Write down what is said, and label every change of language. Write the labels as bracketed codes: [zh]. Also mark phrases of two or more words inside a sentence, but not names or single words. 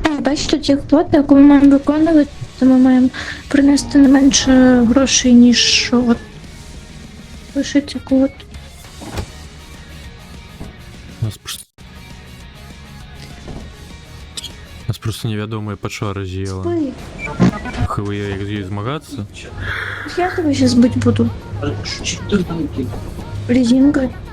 [uk] бачите, ті квоти, яку ми маємо виконувати, то ми маємо принести не менше грошей, ніж що от лишиться квот. [be] Нас просто невядомая пачвара з'ела. [uk] Ой, [be] Хавы я як з ёй змагацца? [ru] я тебе зараз бить буду. Резинкой.